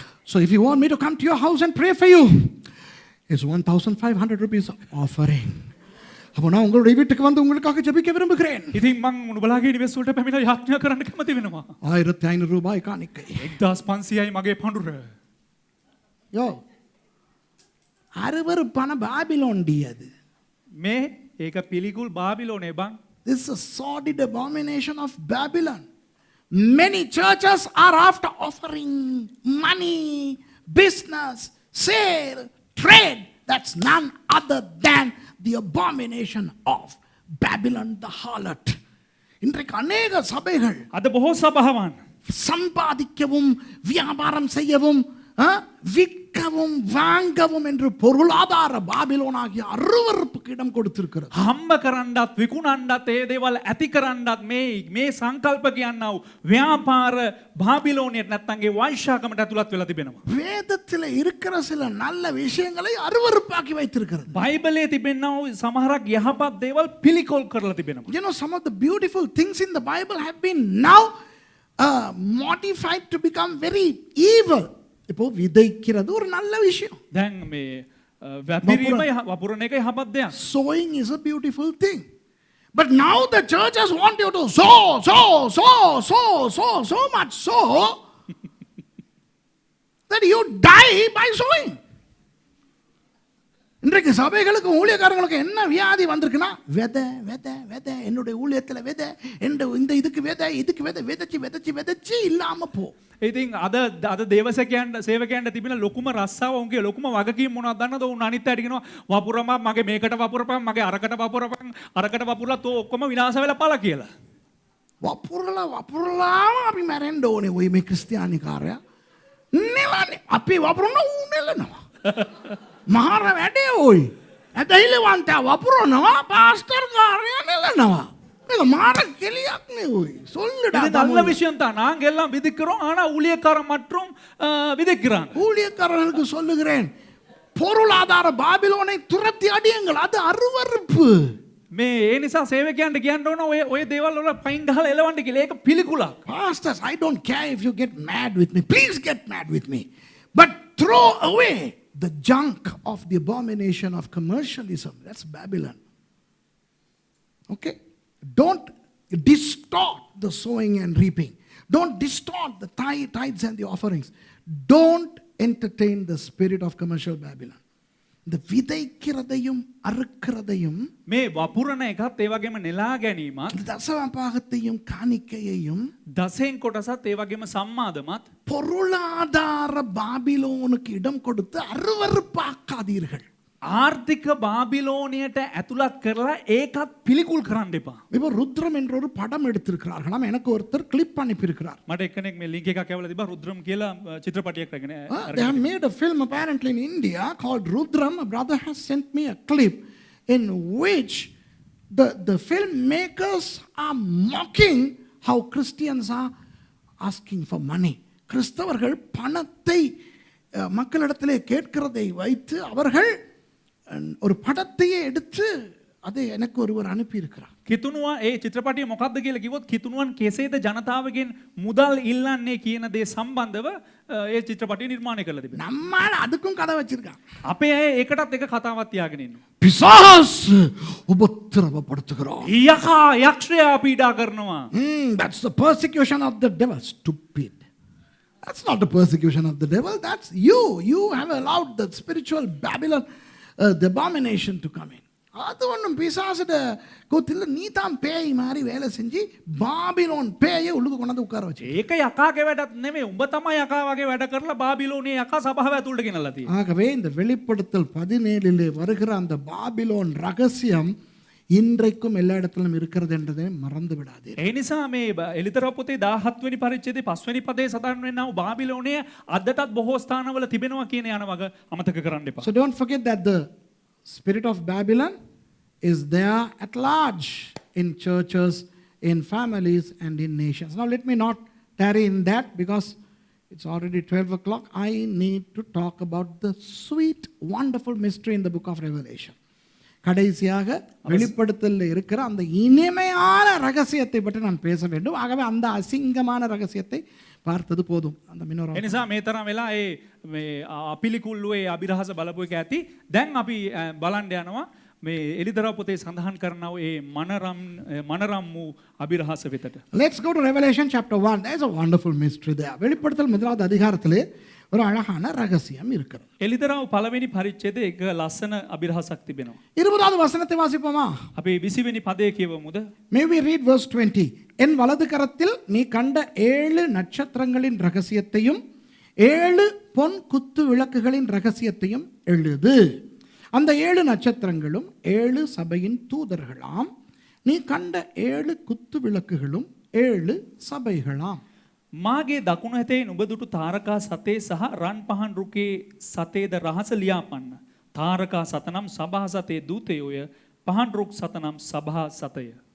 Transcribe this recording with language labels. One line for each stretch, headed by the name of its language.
English: So if you want me to come to your house and pray for you, it's 1,500 rupees offering.
Tamil: அப்போ நான் உங்களுடைய வீட்டுக்கு வந்து உங்களுக்காக ஜெபிக்க விரும்புகிறேன்.
Sinhala: ඉතින් මම නුඹලාගේ නිවෙස් වලට පැමිණලා යාඥා කරන්න කැමති වෙනවා.
Tamil: 1,500 ரூபாய் காணிக்கை.
Sinhala: 1500යි මගේ පඬුර.
Tamil: யோ அருவருப்பான பாபிலோன்டி அது.
Sinhala: මේ ඒක පිළිකුල් බාබිලෝනේ බං.
English: This is a sordid abomination of Babylon. Many churches are after offering money, business, sale, trade. That's none other than the abomination of Babylon the harlot.
Tamil: இன்றைக்கு அநேக சபைகள்
Sinhala: අද බොහෝ සභාවන්
Tamil: சம்பாதிக்கவும் வியாபாரம் செய்யவும் விற்க விற்கவும் வாங்கவும் என்று பொருளாதார பாபிலோனாகிய அருவருப்புக்கு இடம் கொடுத்திருக்கிறது.
Sinhala: හම්බ කරන්නත් විකුණන්නත් ඒ දේවල් ඇති කරන්නත් මේ සංකල්ප කියන්නව ව්‍යාපාර බාබිලෝනියට නැත්තන්ගේ වෛශ්‍යාකමට ඇතුළත් වෙලා තිබෙනවා.
Tamil: வேதத்தில் இருக்கிற சில நல்ல விஷயங்களை அருவருப்பாக்கி வைத்திருக்கிறது.
Sinhala: බයිබලයේ තිබෙනව සමහරක් යහපත් දේවල් පිළිකොල් කරලා තිබෙනවා.
English: You know, some of the beautiful things in the Bible have been now modified to become very evil.
Tamil: இப்போ விதைக்கிறது ஒரு நல்ல விஷயம்.
Sinhala: දැන් මේ වැපිරීම වපුරන එක යහපත් දෙයක්.
English: Sowing is a beautiful thing. But now the churches want you to sow much that you die by sowing.
Tamil: இன்றைக்கு சபைகளுக்கு ஊழியக்காரங்களுக்கு என்ன வியாதி வந்திருக்குன்னா விதை விதை விதை என்னுடைய ஊழியத்தில் விதை இந்த இதுக்கு விதை விதைச்சு இல்லாம போ.
Sinhala: ඉතින් අද දේවසකයන්ට සේවකයන්ට තිබෙන ලොකුම රස්සාව උන්ගේ ලොකුම වගකීම මොනවද දන්නවද? උන් අනිත් අයට කියනවා වපුරම මගේ මේකට වපුරපන් මගේ අරකට වපුරලා තෝ ඔක්කොම විනාශ වෙලා පළ කියලා. වපුරලාම අපි මැරෙන්න ඕනේ ඔය මේ ක්‍රිස්තියානිකාරයා. නෙලන්නේ අපි වපුරන ඌ නෙලනවා. මහර වැඩේ ඔයි. ඇදහිලවන්තයා වපුරනවා පාස්ටර් කාර්යය නෙලනවා. මේක මාර කෙලියක් නේ ඔයි.
Tamil: சொல்லுடா. இது நல்ல விஷயம் தான். நாங்க எல்லாம் விதிக்கிறோம். ஆனா ஊழியக்காரன் மற்றும் விதிக்கிறாங்க. ஊழியக்காரர்களுக்கு சொல்லுகிறேன், பொருளாதார பாபிலோனை துரத்தி அடியுங்கள். அது அருவருப்பு.
Sinhala: මේ ඒ නිසා සේවකයන්ට කියන්න ඕන ඔය දේවල් වල පයින් ගහලා එලවන්න කියලා. ඒක පිළිකුලක්.
English: Pastors, I don't care if you get mad with me. Please get mad with me. But throw away the junk of the abomination of commercialism. That's Babylon. Okay? Don't distort the sowing and reaping. Don't distort the tithes and the offerings. Don't entertain the spirit of commercial Babylon.
Tamil: இந்த விதைக்கிறதையும் அறுக்கிறதையும்
Sinhala: මේ වපුරන එකත් ඒ වගේම නෙලා ගැනීමත්
Tamil: தசமபாகத்தையும் காணிக்கையையும்
Sinhala: දසෙන් කොටසත් ඒ වගේම සම්මාදමත්
Tamil: பொருளாதார பாபிலோனுக்கு இடம் கொடுத்து அருவருப்பாக்காதீர்கள்.
Sinhala: ආර්ථික බාබිලෝනියට ඇතුළත් කරලා ඒකත් පිළිකුල් කරන්න එපා.
Tamil: இப்போ ருத்ரம் என்ற ஒரு படம் எடுத்திருக்கிறார்களாம். எனக்கு ஒருத்தர் கிளிப் அனுப்பியிருக்கிறார்.
Sinhala: මට එක්කෙනෙක් මේ ලින්ක් එකක් ඇවිල්ලා තිබ්බා රුද්‍රම් කියලා චිත්‍රපටයක් රැගෙන.
English: They have made a film apparently in India called Rudram. A brother has sent me a clip in which the filmmakers are mocking how Christians are asking for money.
Tamil: கிறிஸ்தவர்கள் பணத்தை மக்களிடத்திலே கேட்கிறதை வைத்து அவர்கள் ஒரு படத்தையே எடுத்து அதை எனக்கு ஒருவர் அனுப்பி இருக்கிறார்.
Sinhala: කිතුණුවා ඒ චිත්‍රපටිය මොකක්ද කියලා කිව්වොත් කිතුණුවන් කෙසේද ජනතාවගෙන් මුදල් ඉල්ලන්නේ කියන දේ සම්බන්ධව ඒ චිත්‍රපටිය නිර්මාණය කරලා තිබෙනවා.
Tamil: நம்மால அதுக்கும் கதை வச்சிருக்கான்.
Sinhala: අපේ අය ඒකටත් එක කතාවක් තියාගෙන ඉන්නවා.
Tamil: பிசாஸ் உபத்திரவப்படுத்துகிறான்.
Sinhala: යකා යක්ෂයා පීඩා කරනවා.
English: That's the persecution of the devil. Stupid. That's not the persecution of the devil. That's you. You have allowed the spiritual Babylon, the abomination to come in.
Tamil: அது ஒன்றும் பிசாசிட கூத்தில் நீ தான் பேய் மாதிரி வேலை செஞ்சு பாபிலோன் பேயை உள்ளுக்கு கொண்டாந்து உட்கார வச்சு.
Sinhala: ඒක යකාගේ වැඩක් නෙමෙයි. උඹ තමයි යකා වගේ වැඩ කරලා බාබිලෝනේ යකා සභාව ඇතුළට ගෙනල්ලා තියෙන්නේ.
Tamil: ஆகவே இந்த வெளிப்படுத்தல் 17 வருகிற அந்த பாபிலோன் ரகசியம் இன்றைக்கும் எல்லா இடத்திலும் இருக்கிறது என்றதை மறந்து விடாதே.
Sinhala: ඒ නිසා මේ එලිතරව පොතේ 17 වෙනි පරිච්ඡේදයේ 5 වෙනි පදයේ සඳහන් වෙනා වූ බාබිලෝනය අදටත් බොහෝ ස්ථානවල තිබෙනවා කියන යන වග අමතක කරන්න එපා.
English: So don't forget that the spirit of Babylon is there at large in churches, in families and in nations. Now let me not tarry in that because it's already 12 o'clock. I need to talk about the sweet, wonderful mystery in the book of Revelation.
Tamil: கடைசியாக வெளிப்படுத்தலில் இருக்கிற அந்த இனிமையான ரகசியத்தை பற்றி நான் பேச வேண்டும். ஆகவே அந்த அசிங்கமான ரகசியத்தை பார்த்தது போதும். அந்த மினோரா
Sinhala: එනිසා මේ තරම් වෙලා මේ අපිලිකුල්ලු ඒ අභිරහස බලපු එක ඇති. දැන් අපි බලන්න යනවා මේ එලිදරව් පොතේ සඳහන් කරනව ඒ මනරම් වූ අභිරහස වෙතට.
English: Let's go to Revelation chapter 1. There's a wonderful mystery there.
Tamil: வெளிப்படுத்தல் முதலாவது அதிகாரத்திலே ஒரு அழகான ரகசியம் இருக்கிறது.
Sinhala: එලිදරව් පළවෙනි පරිච්ඡේදයේ එක ලස්සන අභිරහසක් තිබෙනවා.
Tamil: 20வது வசனத்தை வாசிப்போமா?
Sinhala: අපි 20 වෙනි පදයේ කියවමුද?
English: May we read verse 20.
Tamil: என் வலது கரத்தில் நீ கண்ட 7 நட்சத்திரங்களின் ரகசியத்தையும் 7 பொன் குத்து விளக்குகளின் ரகசியத்தையும் எழுது. அந்த 7 நட்சத்திரங்களும் 7 சபையின் தூதர்களாம். நீ கண்ட 7 குத்து விளக்குகளும் 7 சபைகளாம்.
Sinhala: මාගේ දකුණු හැතේ නුඹ දුටු තාරකා සතේ සහ රන් පහන් රුකේ සතේද රහස ලියාපන්න. තාරකා සතනම් සභා සතේ දූතයෝය පහන් රුක් සතනම් සභා සතය.